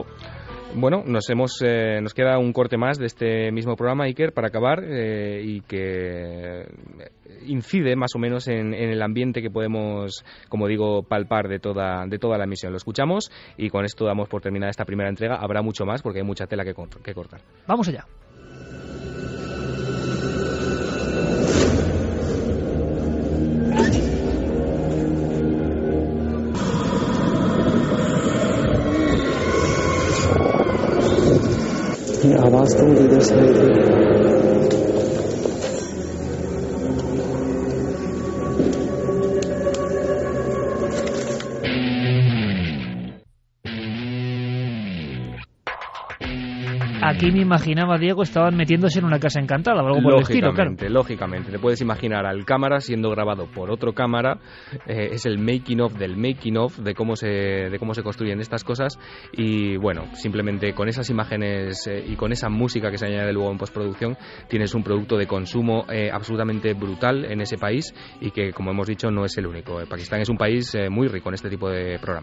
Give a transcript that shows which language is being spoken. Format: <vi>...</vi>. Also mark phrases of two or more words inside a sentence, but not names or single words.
<es>Bueno, nos queda un corte más de este mismo programa, Iker, para acabar, y que incide más o menos en el ambiente que podemos, como digo, palpar de toda la emisión. Lo escuchamos y con esto damos por terminada esta primera entrega. Habrá mucho más porque hay mucha tela que cortar. Vamos allá.</es> <ur>یہ آواز تو ادھر سے آئی تھی.</ur> <es>Aquí me imaginaba, Diego, estaban metiéndose en una casa encantada o algo por el estilo, claro. Lógicamente, te puedes imaginar al cámara siendo grabado por otro cámara, es el making of del making of de cómo se construyen estas cosas, y bueno, simplemente con esas imágenes y con esa música que se añade luego en postproducción, tienes un producto de consumo absolutamente brutal en ese país, y que, como hemos dicho, no es el único. Pakistán es un país muy rico en este tipo de programas.</es>